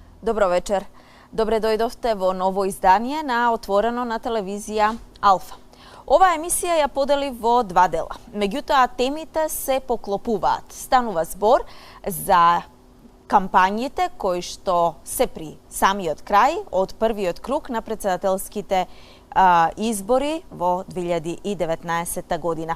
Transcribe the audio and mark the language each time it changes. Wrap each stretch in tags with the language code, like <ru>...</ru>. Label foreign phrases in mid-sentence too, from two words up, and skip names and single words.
<mk>Добро вечер. Добре дојдовте во ново издание на Отворено на телевизија Алфа. Ова емисија ја подели во два дела. Меѓутоа, темите се поклопуваат. Станува збор за кампањите кои што се при самиот крај од првиот круг на председателските избори во 2019 година.</mk>